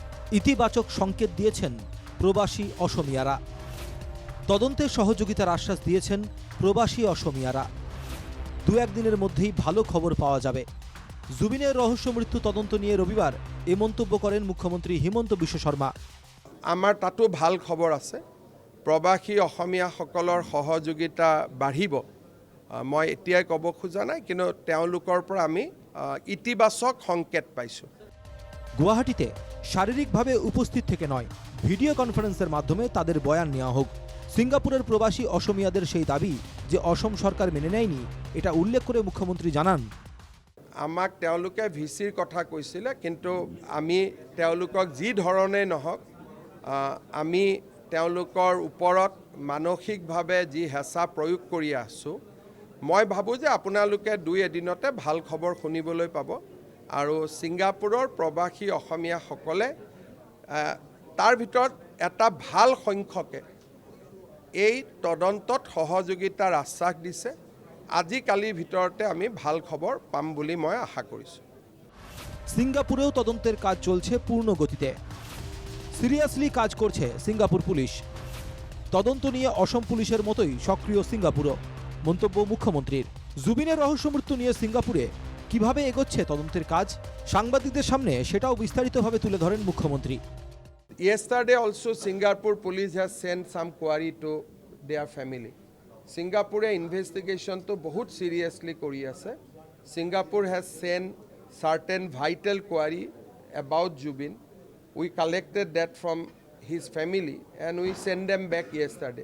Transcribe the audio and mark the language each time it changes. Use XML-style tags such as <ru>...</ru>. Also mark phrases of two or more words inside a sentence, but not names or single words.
<bn>ইতিবাচক সংকেত দিয়েছেন প্রবাসী অসমিয়ারা। তদন্তে সহযোগিতার আশ্বাস দিয়েছেন প্রবাসী অসমিয়ারা। দু একদিনের মধ্যেই ভালো খবর পাওয়া যাবে। জুবিনের রহস্য মৃত্যু তদন্ত নিয়ে রবিবার এ মন্তব্য করেন মুখ্যমন্ত্রী হিমন্ত বিশ্ব শর্মা।</bn> <as>আমাৰ তাতো ভাল খবৰ আছে, প্ৰবাসী অসমীয়াসকলৰ সহযোগিতা বাঢ়িব। মই এতিয়াই ক'ব খোজা নাই, কিন্তু তেওঁলোকৰ পৰা আমি ইতিবাচক সংকেত পাইছোঁ।</as> <bn>গুয়াহাটিতে শারীরিকভাবে উপস্থিত থেকে নয়, ভিডিও কনফারেন্সের মাধ্যমে তাদের বয়ান নেওয়া হোক। সিঙ্গাপুরের প্রবাসী অসমিয়াদের সেই দাবি যে অসম সরকার মেনে নেয়নি, এটা উল্লেখ করে মুখ্যমন্ত্রী জানান,</bn> <as>আমাক তেওঁলোকে ভিচিৰ কথা কৈছিলে, কিন্তু আমি তেওঁলোকক যি ধৰণেই নহওক আমি তেওঁলোকৰ ওপৰত মানসিকভাৱে যি হেঁচা প্ৰয়োগ কৰি আছোঁ, মই ভাবোঁ যে আপোনালোকে দুই এদিনতে ভাল খবৰ শুনিবলৈ পাব। আৰু ছিংগাপুৰৰ প্ৰবাসী অসমীয়াসকলে তাৰ ভিতৰত এটা ভাল সংখ্যকে এই তদন্তত সহযোগিতাৰ আশ্বাস দিছে। আজিকালিৰ ভিতৰতে আমি ভাল খবৰ পাম বুলি মই আশা কৰিছোঁ।</as> <bn>সিঙ্গাপুরেও তদন্তের কাজ চলছে পূর্ণ গতিতে। সিরিয়াসলি কাজ করছে সিঙ্গাপুর পুলিশ। তদন্ত নিয়ে অসম পুলিশের মতোই সক্রিয় সিঙ্গাপুরও। মন্তব্য মুখ্যমন্ত্রীর। জুবিনের রহস্য মৃত্যু নিয়ে সিঙ্গাপুরে কিভাবে এগোচ্ছে তদন্তের কাজ, সাংবাদিকদের সামনে সেটাও বিস্তারিতভাবে তুলে ধরেন মুখ্যমন্ত্রী।</bn> <en>Yesterday also Singapore police has sent some query to their family.</en> <as>Singapore investigation to बहुत seriously কৰি আছে.</as> <en>Singapore has sent certain vital query about Jubin. We collected that from his family and we sent them back yesterday.</en>